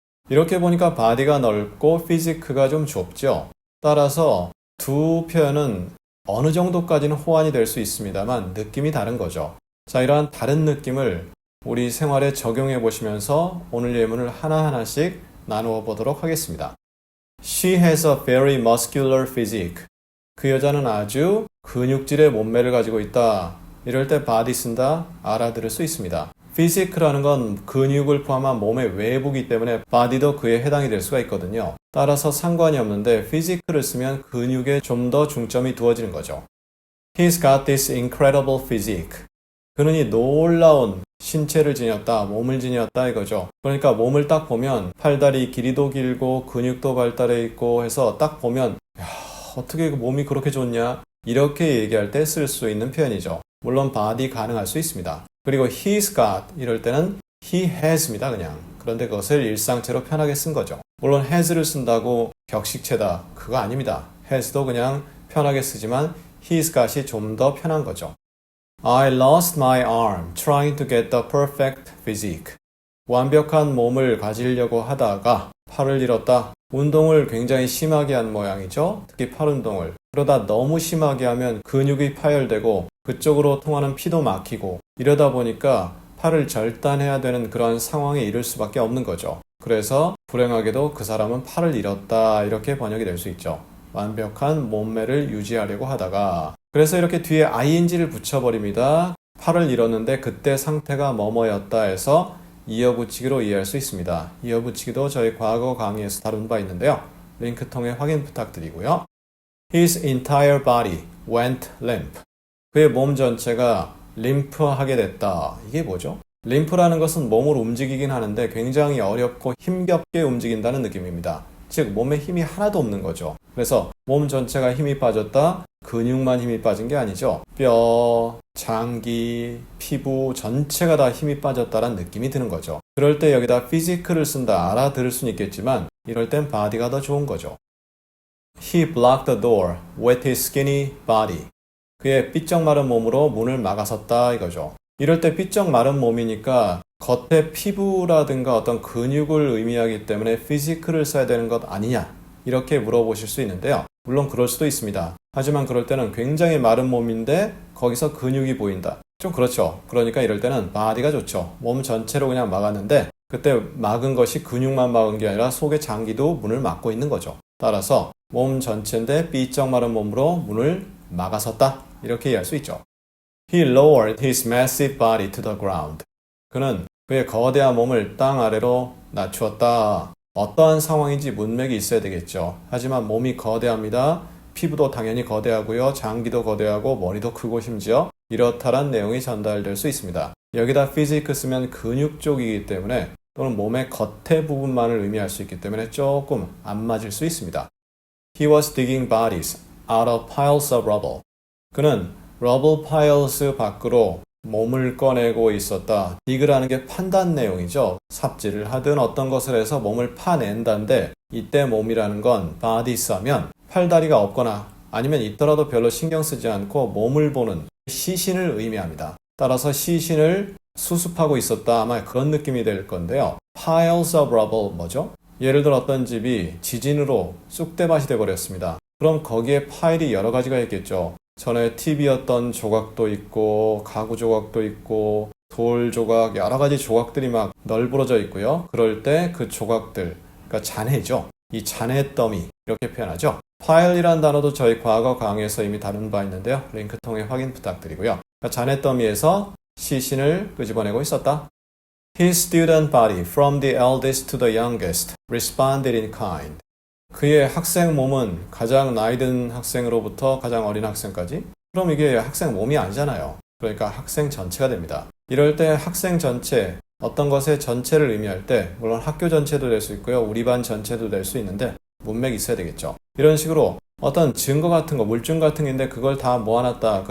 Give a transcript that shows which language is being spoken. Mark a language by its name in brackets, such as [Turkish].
[Korean] 이렇게 보니까 body가 넓고 physique가 좀 좁죠. 따라서 두 표현은 어느 정도까지는 호환이 될 수 있습니다만 느낌이 다른 거죠. 자, 이러한 다른 느낌을 우리 생활에 적용해 보시면서 오늘 예문을 하나하나씩 나누어 보도록 하겠습니다. [English] She has a very muscular physique. [Korean] 그 여자는 아주 근육질의 몸매를 가지고 있다. 이럴 때 body 쓴다 알아들을 수 있습니다. physique라는 건 근육을 포함한 몸의 외부이기 때문에 body도 그에 해당이 될 수가 있거든요. 따라서 상관이 없는데 physical을 쓰면 근육에 좀 더 중점이 두어지는 거죠. [English] He's got this incredible physique. [Korean] 그는 이 놀라운 신체를 지녔다, 몸을 지녔다 이거죠. 그러니까 몸을 딱 보면 팔다리 길이도 길고 근육도 발달해 있고 해서 딱 보면 야, 어떻게 몸이 그렇게 좋냐? 이렇게 얘기할 때 쓸 수 있는 표현이죠. 물론 body 가능할 수 있습니다. 그리고 he's got 이럴 때는 he has입니다 그냥. 그런데 그것을 일상체로 편하게 쓴 거죠. 물론 has를 쓴다고 격식체다 그거 아닙니다. has도 그냥 편하게 쓰지만 he's got이 좀 더 편한 거죠. [English] I lost my arm trying to get the perfect physique. [Korean] 완벽한 몸을 가지려고 하다가 팔을 잃었다. 운동을 굉장히 심하게 한 모양이죠. 특히 팔 운동을. 그러다 너무 심하게 하면 근육이 파열되고 그쪽으로 통하는 피도 막히고 이러다 보니까 팔을 절단해야 되는 그런 상황에 이를 수밖에 없는 거죠. 그래서 불행하게도 그 사람은 팔을 잃었다 이렇게 번역이 될 수 있죠. 완벽한 몸매를 유지하려고 하다가 그래서 이렇게 뒤에 ing를 붙여버립니다. 팔을 잃었는데 그때 상태가 뭐뭐였다 해서 이어붙이기로 이해할 수 있습니다. 이어붙이기도 저희 과거 강의에서 다룬 바 있는데요. 링크 통해 확인 부탁드리고요. [English] His entire body went limp. [Korean] 그의 몸 전체가 림프하게 됐다. 이게 뭐죠? 림프라는 것은 몸을 움직이긴 하는데 굉장히 어렵고 힘겹게 움직인다는 느낌입니다. 즉 몸에 힘이 하나도 없는 거죠. 그래서 몸 전체가 힘이 빠졌다. 근육만 힘이 빠진 게 아니죠. 뼈, 장기, 피부 전체가 다 힘이 빠졌다는 느낌이 드는 거죠. 그럴 때 여기다 physical을 쓴다 알아들을 수는 있겠지만 이럴 땐 body가 더 좋은 거죠. [English] He blocked the door with his skinny body. [Korean] 그의 삐쩍 마른 몸으로 문을 막아섰다 이거죠. 이럴 때 삐쩍 마른 몸이니까 겉에 피부라든가 어떤 근육을 의미하기 때문에 physical을 써야 되는 것 아니냐 이렇게 물어보실 수 있는데요. 물론 그럴 수도 있습니다. 하지만 그럴 때는 굉장히 마른 몸인데 거기서 근육이 보인다. 좀 그렇죠. 그러니까 이럴 때는 body가 좋죠. 몸 전체로 그냥 막았는데 그때 막은 것이 근육만 막은 게 아니라 속의 장기도 문을 막고 있는 거죠. 따라서 몸 전체인데 삐쩍 마른 몸으로 문을 막아섰다. 이렇게 이해할 수 있죠. [English] He lowered his massive body to the ground. [Korean] 그는 그의 거대한 몸을 땅 아래로 낮추었다. 어떠한 상황인지 문맥이 있어야 되겠죠. 하지만 몸이 거대합니다. 피부도 당연히 거대하고요. 장기도 거대하고 머리도 크고 심지어 이렇다란 내용이 전달될 수 있습니다. 여기다 physique 쓰면 근육 쪽이기 때문에 또는 몸의 겉에 부분만을 의미할 수 있기 때문에 조금 안 맞을 수 있습니다. [English] He was digging bodies out of piles of rubble. [Korean] 그는 rubble piles 밖으로 몸을 꺼내고 있었다. dig라는 게 판단 내용이죠. 삽질을 하든 어떤 것을 해서 몸을 파낸다인데 이때 몸이라는 건 bodies 하면 팔다리가 없거나 아니면 있더라도 별로 신경 쓰지 않고 몸을 보는 시신을 의미합니다. 따라서 시신을 수습하고 있었다. 아마 그런 느낌이 될 건데요. piles of rubble 뭐죠? 예를 들어 어떤 집이 지진으로 쑥대밭이 돼버렸습니다. 그럼 거기에 파일이 여러 가지가 있겠죠. 전에 TV였던 조각도 있고 가구 조각도 있고 돌 조각 여러 가지 조각들이 막 널브러져 있고요. 그럴 때 그 조각들, 그러니까 잔해죠. 이 잔해 더미 이렇게 표현하죠. 파일이란 단어도 저희 과거 강의에서 이미 다룬 바 있는데요. 링크 통해 확인 부탁드리고요. 그러니까 잔해 더미에서 시신을 끄집어내고 있었다. [English] His student body from the eldest to the youngest responded in kind. [Korean] 그의 학생 몸은 가장 나이 든 학생으로부터 가장 어린 학생까지? 그럼 이게 학생 몸이 아니잖아요. 그러니까 학생 전체가 됩니다. 이럴 때 학생 전체, 어떤 것의 전체를 의미할 때 물론 학교 전체도 될 수 있고요. 우리 반 전체도 될 수 있는데 문맥이 있어야 되겠죠. 이런 식으로 어떤 증거 같은 거, 물증 같은 게 있는데 그걸 다 모아놨다.